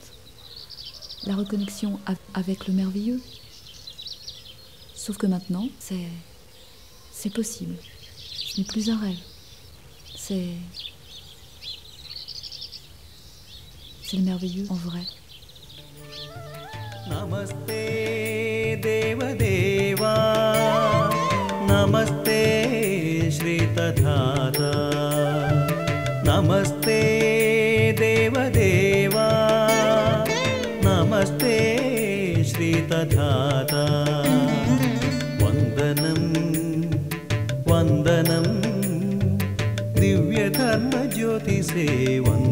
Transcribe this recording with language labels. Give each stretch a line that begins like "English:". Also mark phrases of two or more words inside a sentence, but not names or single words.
French: La reconnexion avec le merveilleux. Sauf que maintenant, c'est possible. Ce n'est plus un rêve. C'est le merveilleux en vrai.
Sanskrit: नमस्ते देवदेव नमस्ते श्री तथता नमस्ते देवदेव नमस्ते श्री तथता वन्दनम् वन्दनम् दिव्य धर्म ज्योति सेवा.